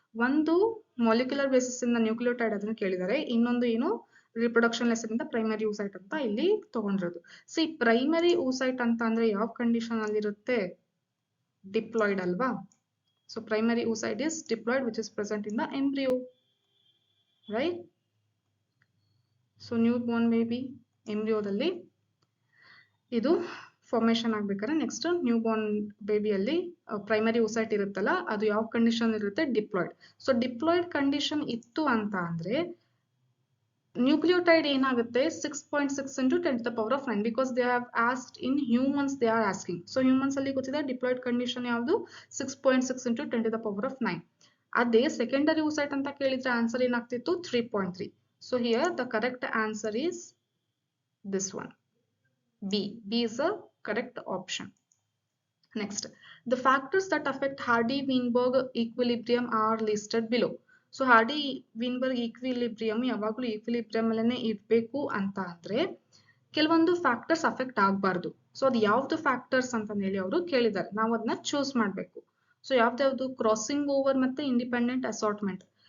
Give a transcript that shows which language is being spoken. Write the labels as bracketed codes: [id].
[kn] ಒಂದು molecular basis ಇಂದ nucleotide ಅದನ್ನ ಕೇಳಿದ್ದಾರೆ, ಇನ್ನೊಂದು ಏನು ರಿಪ್ರೊಡಕ್ಷನ್ ಲೆಸನ್ ಇಂದ ಪ್ರೈಮರಿ oocyte ಅಂತ ಇಲ್ಲಿ ತಗೊಂಡಿರೋದು. ಸಿ ಪ್ರೈಮರಿ oocyte ಅಂತ ಅಂದ್ರೆ ಯಾವ ಕಂಡೀಷನ್ ಅಲ್ಲಿ ಇರುತ್ತೆ, ಡಿಪ್ಲಾಯ್ಡ್ ಅಲ್ವಾ. [en] So primary oocyte is diploid which is present in the embryo, right? [kn] So new Born baby ಎಂಬ್ರಿಯೋದಲ್ಲಿ ಇದು ಫಾರ್ಮೇಶನ್ ಆಗ್ಬೇಕಾದ್ರೆ next new Born ಬೇಬಿಯಲ್ಲಿ primary oocyte ಇರುತ್ತಲ್ಲ, ಅದು ಯಾವ ಕಂಡೀಷನ್ ಇರುತ್ತೆ, ಡಿಪ್ಲಾಯ್ಡ್. [en] so [kn] ಡಿಪ್ಲಾಯ್ಡ್ ಕಂಡೀಷನ್ ಇತ್ತು ಅಂತ ಅಂದ್ರೆ ನ್ಯೂಕ್ಲಿಯೋಟೈಡ್ ಏನಾಗುತ್ತೆ, [en] 6.6 into 10 to the power of 9, because they have asked in humans, they are asking. [kn] So humans ಅಲ್ಲಿ ಗೊತ್ತಿದೆ ಡಿಪ್ಲಾಯ್ಡ್ ಕಂಡೀಷನ್ ಯಾವುದು, [en] 6.6 into 10 to the power of 9. [kn] ಅದೇ ಸೆಕೆಂಡರಿ oocyte ಅಂತ ಕೇಳಿದ್ರೆ ಆನ್ಸರ್ ಏನಾಗ್ತಿತ್ತು, 3.3. [en] So here the correct answer is this one, B. B is a correct option. Next, the factors that affect Hardy-Weinberg equilibrium are listed below. [kn] So hardy ವಿನ್ಬರ್ಗ್ equilibrium ಯಾವಾಗಲೂ equilibrium ಅಲ್ಲೇ ಇರಬೇಕು ಅಂತ ಅಂದ್ರೆ ಕೆಲವೊಂದು factors affect ಆಗಬಾರ್ದು. So ಅದು ಯಾವ್ದು factors ಅಂತ ಹೇಳಿ ಅವರು ಕೇಳಿದ್ದಾರೆ, ನಾವು ಅದನ್ನ ಚೂಸ್ ಮಾಡಬೇಕು. ಸೊ ಯಾವ್ದು, ಕ್ರಾಸಿಂಗ್ ಓವರ್ ಮತ್ತೆ ಇಂಡಿಪೆಂಡೆಂಟ್ ಅಸಾರ್ಟ್ಮೆಂಟ್.